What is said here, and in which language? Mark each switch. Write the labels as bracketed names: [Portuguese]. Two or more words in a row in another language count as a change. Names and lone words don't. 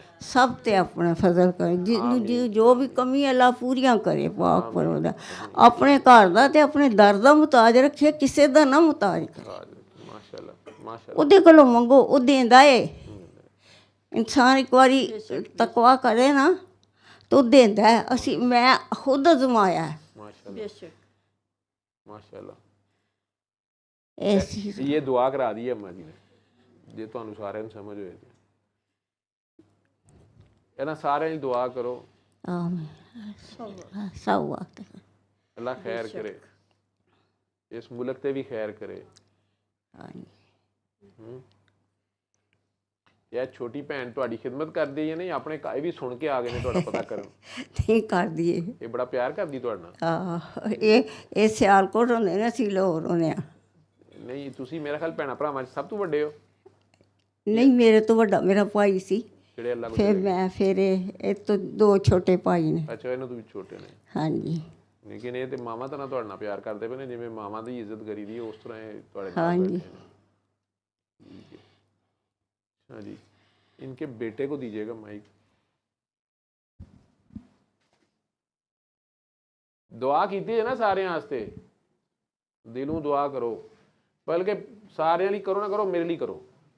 [Punjabi] ਸਭ ਤੇ ਆਪਣਾ ਫਜ਼ਲ ਕਰੇ, ਜਿਹਨੂੰ ਜੋ ਵੀ ਕਮੀ ਅੱਲਾ ਪੂਰੀਆਂ ਕਰੇ ਪਾਕ ਪਰਵਰਦਿਗਾਰ। ਆਪਣੇ ਘਰ ਦਾ ਤੇ ਆਪਣੇ ਦਰ ਦਾ ਮੁਤਾਜ ਰੱਖੇ, ਕਿਸੇ ਦਾ ਨਾ ਮੁਤਾਜ ਕਰੇ। ਮਾਸ਼ਾਅੱਲਾ ਮਾਸ਼ਾਅੱਲਾ। ਉਹਦੇ ਕੋਲੋਂ ਮੰਗੋ, ਉਹ ਦਿੰਦਾ ਏ। ਇਨਸਾਨ ਇੱਕ ਵਾਰੀ ਤਕਵਾ ਕਰੇ ਨਾ ਤੋ ਦੇਂਦਾ ਹੈ। ਅਸੀ ਮੈਂ ਖ਼ੁਦ ਅਜ਼ਮਾਇਆ ਹੈ। ਬੇਸ਼ੱਕ ਮਾਸ਼ਾਅੱਲਾ। ऐसी ਯੇ ਦੁਆ ਕਰਾ ਦੀ ਹੈ ਅੰਮਾ ਜੀ ਨੇ, ਜੇ ਤੁਹਾਨੂੰ ਸਾਰੇ ਨੂੰ ਸਮਝ ਹੋਏ ਇਨ੍ਹਾਂ ਸਾਰੇ ਦੀ ਦੁਆ ਕਰੋ। ਆਮੀਨ। ਸਬ ਵਕਤ ਅੱਲਾ ਖ਼ੈਰ ਕਰੇ, ਇਸ ਮੁਲਕ ਤੇ ਭੀ ਖ਼ੈਰ ਕਰੇ। ਇਹ ਛੋਟੀ ਭੈਣ ਤੁਹਾਡੀ ਖਿਦਮਤ ਕਰਦੀ ਹੈ ਨਹੀਂ ਆਪਣੇ ਘਰ ਵੀ ਸੁਣ ਕੇ ਆ ਗਏ ਨੇ ਤੁਹਾਡਾ ਪਤਾ ਕਰਨ ਨਹੀਂ ਕਰਦੀ ਇਹ ਬੜਾ ਪਿਆਰ ਕਰਦੀ ਤੁਹਾਡੇ ਨਾਲ ਇਹ ਸਿਆਲਕੋਟ ਹੁੰਦੇ ਨੇ, ਅਸੀਂ ਲਾਹੌਰ ਹੁੰਦੇ ਆ। ਨਹੀਂ ਤੁਸੀਂ ਮੇਰਾ ਖਿਆਲ ਭੈਣਾਂ ਭਰਾਵਾਂ 'ਚ ਸਭ ਤੋਂ ਵੱਡੇ ਹੋ। ਨਹੀਂ, ਮੇਰੇ ਤੋਂ ਵੱਡਾ ਮੇਰਾ ਭਾਈ ਸੀ, ਜਿਹੜੇ ਅੱਲਾ ਫਿਰ ਇਹ ਤੋਂ 2 ਛੋਟੇ ਭਾਈ ਨੇ। ਅੱਛਾ, ਇਹਨਾਂ ਤੋਂ ਵੀ ਛੋਟੇ ਨੇ। ਹਾਂਜੀ। ਲੇਕਿਨ ਇਹ ਤੇ ਮਾਵਾਂ ਤਾਂ ਤੁਹਾਡੇ ਨਾਲ ਪਿਆਰ ਕਰਦੇ ਪਏ ਨੇ, ਜਿਵੇਂ ਮਾਵਾਂ ਦੀ ਇੱਜ਼ਤ ਕਰੀਦੀ ਹੈ ਉਸ ਤਰ੍ਹਾਂ ਇਹ ਤੁਹਾਡੇ ਨਾਲ ਹਾਂਜੀ। [Urdu] بیٹھے ہیں۔ ٹھیک ہے. اچھا جی، انکے بیٹے کو دیجیے گا مائیک. [Punjabi] ਦੁਆ ਕੀ ਹੈ ਨਾ ਸਾਰੇ ਵਾਸਤੇ, ਦਿਲੋਂ ਦੁਆ ਕਰੋ, ਬਲਕਿ ਸਾਰੇ ਲਿਏ ਕਰੋ ਨਾ ਕਰੋ, ਮੇਰੇ ਲਿਏ ਕਰੋ।